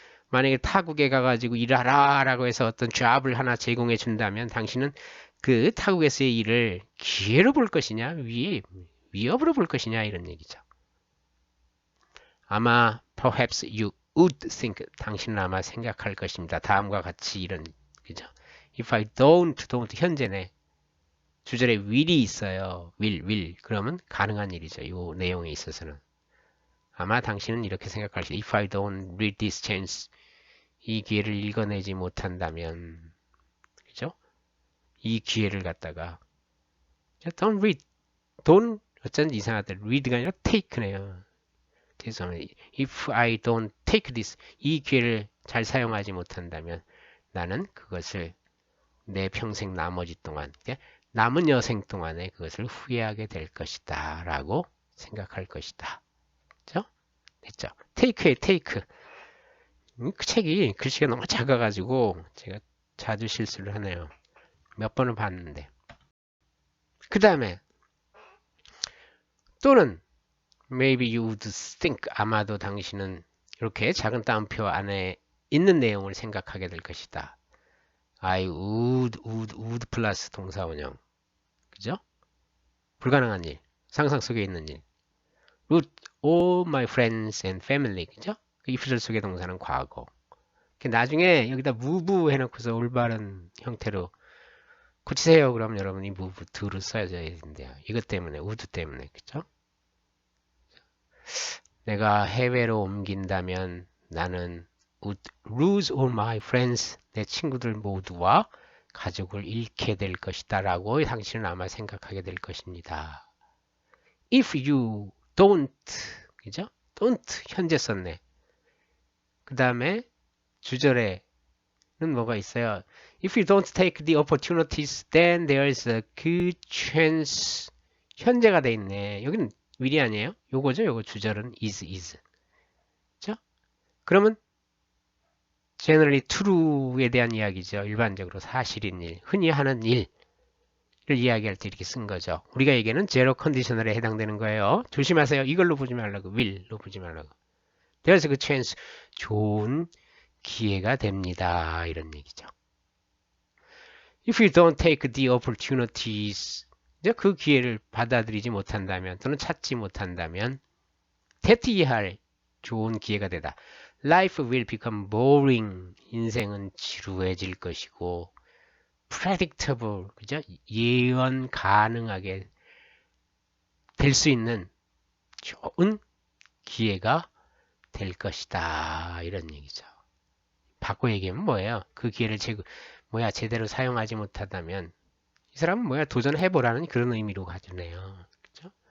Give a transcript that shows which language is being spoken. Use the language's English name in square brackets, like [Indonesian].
[Korean] 만약에 타국에 가가지고 일하라 라고 해서 어떤 잡을 하나 제공해 준다면 당신은 그 타국에서의 일을 기회로 볼 것이냐 위협으로 볼 것이냐 이런 얘기죠. 아마 [English] perhaps you would think, [Korean] 당신은 아마 생각할 것입니다. 다음과 같이 이런, 그죠? [English] If I don't [Korean] 현재네. 주절에 will이 있어요. will. 그러면 가능한 일이죠. 이 내용에 있어서는. 아마 당신은 이렇게 생각할 수 있어요. [English] If I don't read this chance, [Korean] 이 기회를 읽어내지 못한다면, 그죠? 이 기회를 갖다가 [English] don't read, don't [Korean] 어쩐지 이상하다. read가 아니라 take네요. 죄송합니다. [English] If I don't take this, [Korean] 이 기회를 잘 사용하지 못한다면 나는 그것을 내 평생 나머지 동안, 남은 여생 동안에 그것을 후회하게 될 것이다 라고 생각할 것이다. 그죠? 됐죠? take의 take. 그 책이 글씨가 너무 작아가지고 제가 자주 실수를 하네요. 몇 번을 봤는데. 그 다음에 또는 [English] maybe you would think, [Korean] 아마도 당신은 이렇게 작은 따옴표 안에 있는 내용을 생각하게 될 것이다. [English] I would [Korean] 플러스 동사원형. 그죠? 불가능한 일, 상상 속에 있는 일. [English] would all my friends and family. [Korean] 그죠? 그 if절 속의 동사는 과거. 나중에 여기다 move 해놓고서 올바른 형태로 고치세요. 그럼 여러분이 move to를 써야 되는데요. 이것 때문에, would 때문에. 그죠? 내가 해외로 옮긴다면 나는 [English] would lose all my friends, [Korean] 내 친구들 모두와 가족을 잃게 될 것이다 라고 당신은 아마 생각하게 될 것입니다. [English] If you don't, [Korean] 그죠? don't 현재 썼네. 그 다음에 주절에는 뭐가 있어요? [English] If you don't take the opportunities, then there's a good chance. [Korean] 현재가 돼 있네. 여기는 will이 아니에요? 요거죠? 요거 주절은 is. 그죠? 그러면 generally true에 대한 이야기죠. 일반적으로 사실인 일, 흔히 하는 일을 이야기할 때 이렇게 쓴 거죠. 우리가 얘기하는 제로 컨디셔널에 해당되는 거예요. 조심하세요. 이걸로 보지 말라고. will로 보지 말라고. [English] There's a good chance. [Korean] 좋은 기회가 됩니다. 이런 얘기죠. [English] If you don't take the opportunities, [Korean] 그 기회를 받아들이지 못한다면 또는 찾지 못한다면 대티할 좋은 기회가 되다. [English] Life will become boring. [Korean] 인생은 지루해질 것이고 predictable, 그죠? 예언 가능하게 될 수 있는 좋은 기회가 될 것이다. 이런 얘기죠. 바꿔 얘기하면 뭐예요? 그 기회를 제대로 사용하지 못하다면 이 사람은 도전해보라는 그런 의미로 가지네요. 그죠?